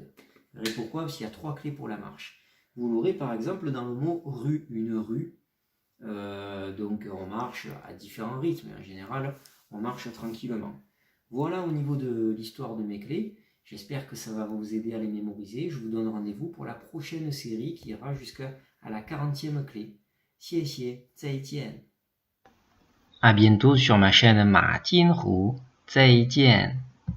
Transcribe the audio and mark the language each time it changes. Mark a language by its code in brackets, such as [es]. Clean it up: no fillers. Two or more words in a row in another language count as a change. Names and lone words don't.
[fr] Vous verrez pourquoi, parce qu'il y a 3 clés pour la marche. Vous l'aurez par exemple dans le mot rue, une rue. Donc on marche à différents rythmes, en général on marche tranquillement. Voilà au niveau de l'histoire de mes clés. J'espère que ça va vous aider à les mémoriser. Je vous donne rendez-vous pour la prochaine série qui ira jusqu'à la 40e clé. [zh] 谢谢，再见。 [fr] À bientôt sur ma chaîne Ma Tin Hu. 再见。